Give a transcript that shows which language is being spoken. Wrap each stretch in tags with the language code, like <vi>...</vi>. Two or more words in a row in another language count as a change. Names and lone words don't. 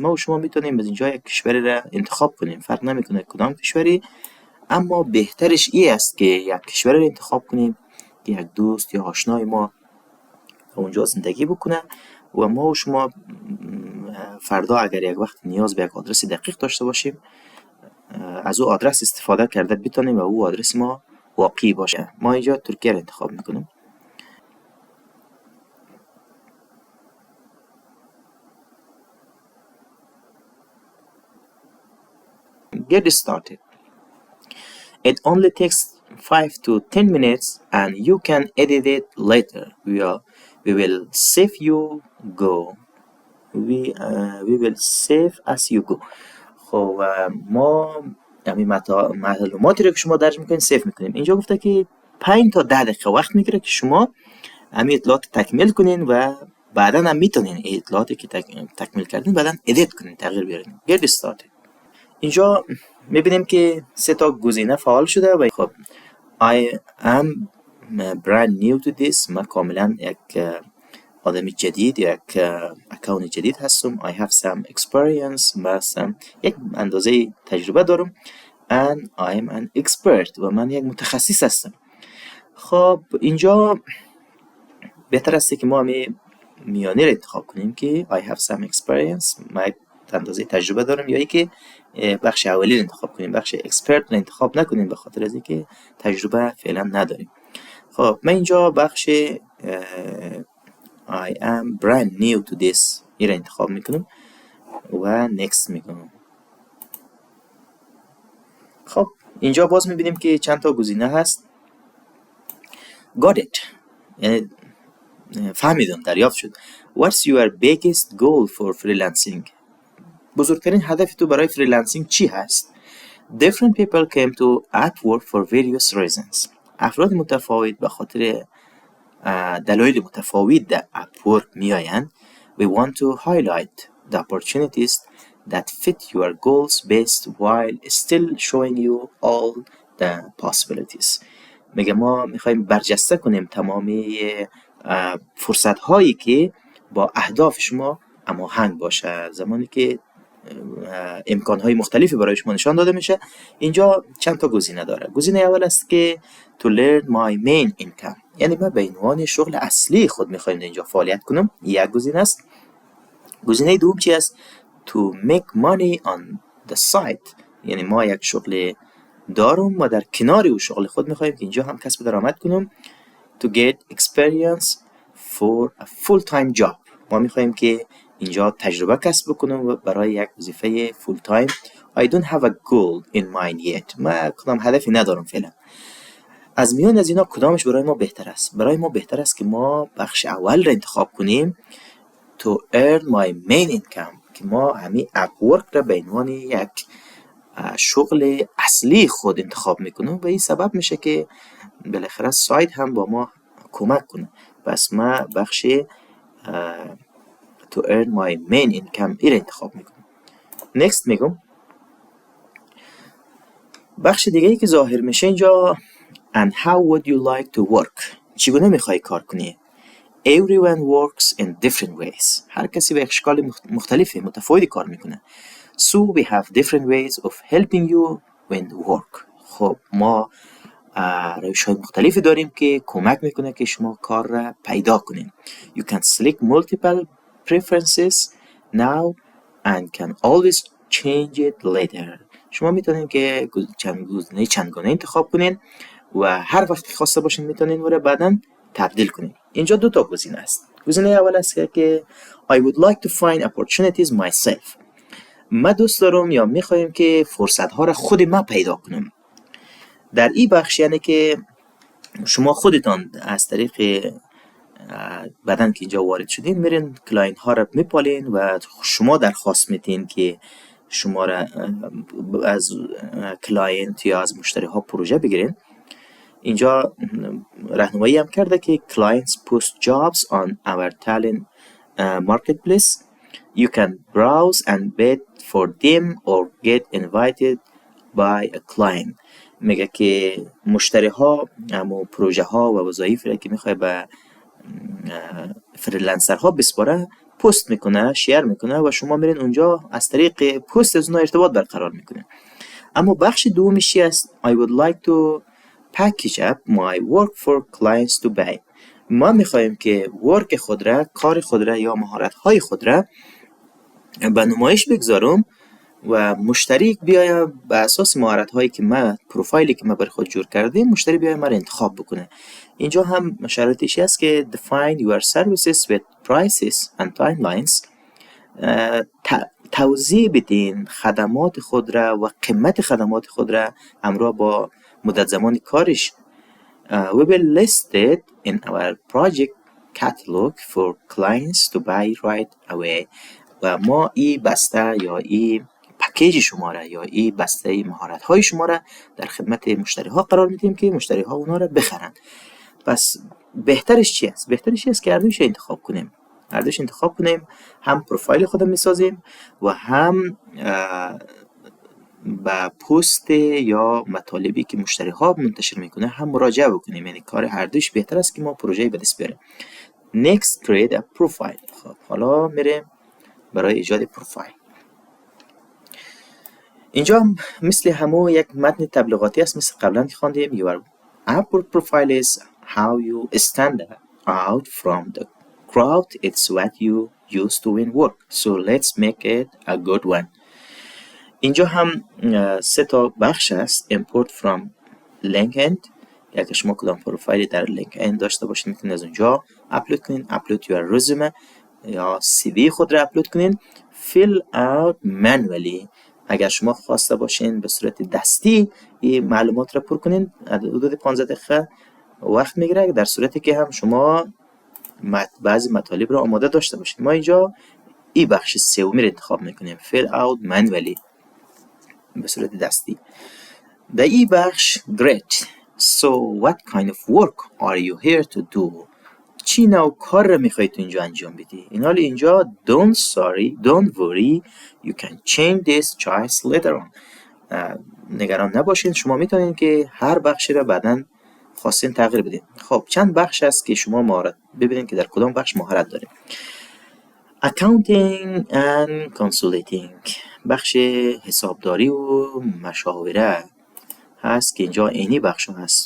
<fa>ما و شما میتونیم از اینجا یک کشوری را انتخاب کنیم، فرق نمیکنه کدام کشوری، اما بهترش این است که یک کشور را انتخاب کنیم که یک دوست یا آشنای ما اونجا زندگی بکنه و ما و شما فردا اگر یک وقت نیاز به یک آدرس دقیق داشته باشیم از او آدرس استفاده کرده بتونیم و او آدرس ما واقعی باشه. ما اینجا ترکیه را انتخاب میکنیم.</fa> <en>Get started. It only takes 5 to 10 minutes and you can edit it later. We will save you go. We will save as you go.</en> <fa>خب ما معلوماتی رو که شما درج میکنین سیف میکنیم. اینجا گفته که 5 تا 10 دقیقه وقت میگیره که شما همین اطلاعات تکمیل کنین و بعدا هم میتونین اطلاعاتی که تکمیل کردین بعدا ادیت کنین، تغییر بیارین.</fa> <en>Get started.</en> <fa>اینجا میبینیم که 3 تا گزینه فعال شده و خب</fa> <en>I am brand new to this.</en> <fa>من کاملا یک آدم جدید، یک اکاونت جدید هستم.</fa> <en>I have some experience.</en> <fa>مثلا یک اندازه تجربه دارم.</fa> <en>And I am an expert.</en> <fa>و من یک متخصص هستم. خب اینجا بهتر است که ما میانه را انتخاب کنیم که</fa> <en>I have some experience.</en> <fa>من اندازه تجربه دارم، یا ای که بخش اولی رو انتخاب کنیم، بخش اکسپرت رو انتخاب نکنیم به خاطر از اینکه تجربه فعلا نداریم. خب من اینجا بخش</fa> <en>I am brand new to this</en> <fa>این رو انتخاب میکنم و next میکنم. خب اینجا باز میبینیم که چند تا گزینه هست.</fa> <en>Got it.</en> <fa>یعنی فهمیدم، دریافت شد.</fa> <en>What's your biggest goal for freelancing؟</en> <fa>بزرگترین هدف تو برای فریلنسینگ چی هست؟</fa> <en>Different people came to Upwork for various reasons.</en> <fa>افراد متفاوت به خاطر دلایل متفاوت در Upwork می آیند.</fa> <en>We want to highlight the opportunities that fit your goals best while still showing you all the possibilities.</en> <fa>میگه ما میخوایم برجسته کنیم تمامی فرصت هایی که با اهداف شما هماهنگ باشه، زمانی که امکانهای مختلفی برای شما نشان داده میشه. اینجا چند تا گزینه داره. گزینه اول است که</fa> <en>to learn my main income،</en> <fa>یعنی من به عنوان شغل اصلی خود میخوایم اینجا فعالیت کنم، یک گزینه است. گزینه دوم چی است؟</fa> <en>to make money on the side،</en> <fa>یعنی ما یک شغل دارم و در کنار او شغل خود میخوایم که اینجا هم کسب درآمد کنم.</fa> <en>to get experience for a full time job،</en> <fa>ما میخوایم که اینجا تجربه کسب بکنم برای یک وظیفه</fa> <en>full time. I don't have a goal in mind yet.</en> <fa>من کدام هدفی ندارم فعلا. از میان از اینا کدامش برای ما بهتر است؟ برای ما بهتر است که ما بخش اول را انتخاب کنیم</fa> <en>to earn my main income،</en> <fa>که ما همین Upwork را به عنوان یک شغل اصلی خود انتخاب میکنم و این سبب میشه که بالاخره سایت هم با ما کمک کنه. پس ما بخش</fa> <en>to earn my main income</en> <fa>این انتخاب میکنم. next میگم. بخش دیگه ای که ظاهر میشه اینجا</fa> <en>and how would you like to work،</en> <fa>چگونه میخوای کار کنی.</fa> <en>everyone works in different ways،</en> <fa>هر کسی به اشکال مختلفی متفاوتی کار میکنه.</fa> <en>so we have different ways of helping you when you work.</en> <fa>خب ما روش‌های مختلفی داریم که کمک میکنه که شما کار را پیدا کنین.</fa> <en>you can select multiple preferences now and can always change it later.</en> <fa>شما میتونین که چندگانه انتخاب کنین و هر وقت که خواسته باشین میتونین و بعداً تبدیل کنین. اینجا دو تا گزینه است. گزینه اول است که</fa> <en>I would like to find opportunities myself.</en> <fa>من دوست دارم یا میخوایم که فرصت ها را خود ما پیدا کنم. در این بخش یعنی که شما خودتان از طریق بعدن که اینجا وارد شدین میرین کلاینت ها را میپالین و شما درخواست میدین که شما را از کلاینت یا از مشتری ها پروژه بگیرین. اینجا راهنمایی هم کرده که</fa> <en>clients post jobs on our talent marketplace. You can browse and bid for them or get invited by a client.</en> <fa>میگه که مشتری ها اما پروژه ها و وظایفی را که میخوای به فریلنسر ها بسپاره پست میکنه، شیر میکنه و شما میرین اونجا از طریق پست از اونها ارتباط برقرار میکنین. اما بخش دومیش است</fa> <en>I would like to package up my work for clients to buy.</en> <fa>ما میخوایم که ورک خود را، کار خود را یا مهارت های خود را به نمایش بگذارم و مشتری بیاید به اساس مهارت هایی که ما، پروفایلی که ما بر خود جور کردیم، مشتری بیاید ما را انتخاب بکنه. اینجا هم شرطش است که</fa> <en>define your services with prices and timelines.</en> <fa>توضیح بدین خدمات خود را و قیمت خدمات خود را همراه با مدت زمان کارش.</fa> <en>We will list it in our project catalog for clients to buy right away.</en> <fa>و ما این بسته یا این پکیج شما را یا این بسته مهارت های شما را در خدمت مشتری ها قرار میدیم که مشتری ها اونا را بخرن. پس بهترش چی است؟ بهترش است که هر دوش انتخاب کنیم. هر دوش انتخاب کنیم، هم پروفایل خودم میسازیم و هم با پست یا مطالبی که مشتری ها منتشر میکنه هم مراجعه بکنیم. یعنی کار هر دوش بهتر است که ما پروژه به دست بیاریم.</fa> <en>Next create a profile.</en> <fa>خب حالا میریم برای ایجاد پروفایل. اینجا مثل همون یک متن تبلیغاتی است، مثل قبلا که خواندیم.</fa> <en>Your Upwork profile is how you stand out from the crowd. It's what you use to win work. So let's make it a good one.</en> <fa>اینجا هم 3 تا بخش است.</fa> <en>Import from LinkedIn.</en> <fa>اگر شما کدام پروفایلی در LinkedIn داشته باشید میتونید از اونجا اپلود کنین.</fa> <en>Upload your resume</en> <fa>یا CV خود را اپلود کنین.</fa> <en>Fill out manually.</en> <fa>اگر شما خواسته باشین به صورت دستی این معلومات را پر کنین، حدود 15 دقیقه وقت میگیره، در صورتی که هم شما بعضی مطالب را آماده داشته باشین. ما اینجا این بخش سومی را انتخاب میکنیم.</fa> <en>Fill out manually</en> <fa>به صورت دستی. در این بخش Great.</fa> <en>So what kind of work are you here to do?</en> <fa>چی نوع کار را میخواید تو اینجا انجام بدی؟ این حال اینجا</fa> <en>don't worry, you can change this choice later on.</en> <fa>نگران نباشین، شما میتونین که هر بخشی را بعداً خواستین تغییر بدین. خب چند بخش است که شما مهارت ببینید که در کدام بخش مهارت دارید.</fa> <en>Accounting and Consulting.</en> <fa>بخش حسابداری و مشاوره هست که اینجا اینی بخش هست.</fa>